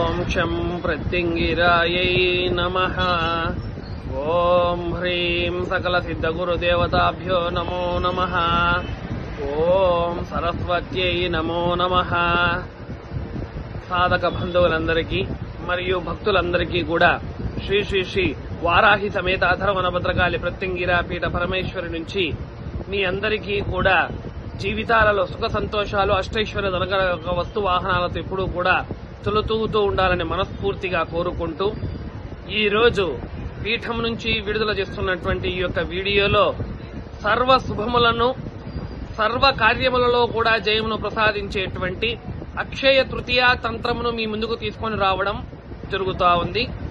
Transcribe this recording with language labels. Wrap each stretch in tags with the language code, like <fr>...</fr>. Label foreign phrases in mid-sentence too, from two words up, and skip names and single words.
<sa>क्षं प्रत्यङ्गिरायै नमः। ओम ह्रीं सकलसिद्धगुरुदेवताभ्यो नमो नमः। ओम सरस्वत्यै नमो नमः।</sa> <te>సాధక బంధువులందరికీ మరియు భక్తులందరికీ కూడా శ్రీ శ్రీ శ్రీ వారాహి సమేత అథర్వణ భద్రకాళి ప్రత్యంగిరా పీఠ పరమేశ్వరి నుంచి మీ అందరికీ కూడా జీవితాలలో సుఖ సంతోషాలు అష్టైశ్వర్య ధనక వస్తు వాహనాలతో ఎప్పుడూ కూడా తొలుతూగుతూ ఉండాలని మనస్ఫూర్తిగా కోరుకుంటూ ఈ రోజు పీఠం నుంచి విడుదల చేస్తున్నటువంటి ఈ యొక్క వీడియోలో సర్వ శుభములను సర్వ కార్యములలో కూడా జయమును ప్రసాదించేటువంటి అక్షయ తృతీయ తంత్రమును మీ ముందుకు తీసుకొని రావడం జరుగుతా ఉంది.</te>